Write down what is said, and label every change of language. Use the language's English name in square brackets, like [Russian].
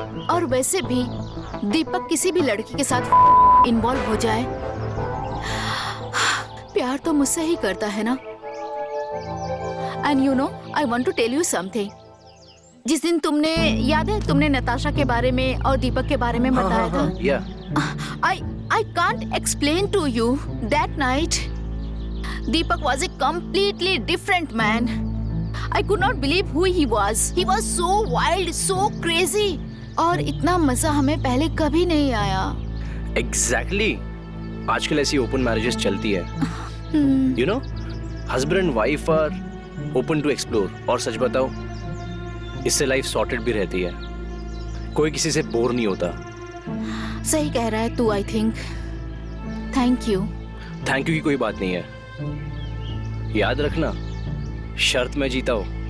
[Hindi] और वैसे भी दीपक किसी भी लड़की के साथ इन्वॉल्व हो जाए, प्यार तो मुझसे ही करता है ना। [English] And you know, I want to tell you something. [Hindi] जिस दिन तुमने, याद है, तुमने नताशा के बारे में और दीपक के बारे में बताया था। [English] I can't explain to you that night. Deepak was a completely different man. I could not believe who he was. He was so wild, so crazy. [Hindi] और इतना मजा हमें पहले कभी नहीं आया। [English] Exactly. [Hindi] आजकल ऐसी ओपन मैरिजेस चलती है। [English] You know, husband and wife are open to explore. [Hindi] और सच बताओ, इससे लाइफ सॉर्टेड भी रहती है। कोई किसी से बोर नहीं होता। सही कह रहा है तू। [English] I think. Thank you. [Hindi] Thank you की कोई बात नहीं है। याद रखना, शर्त में जीता हूँ।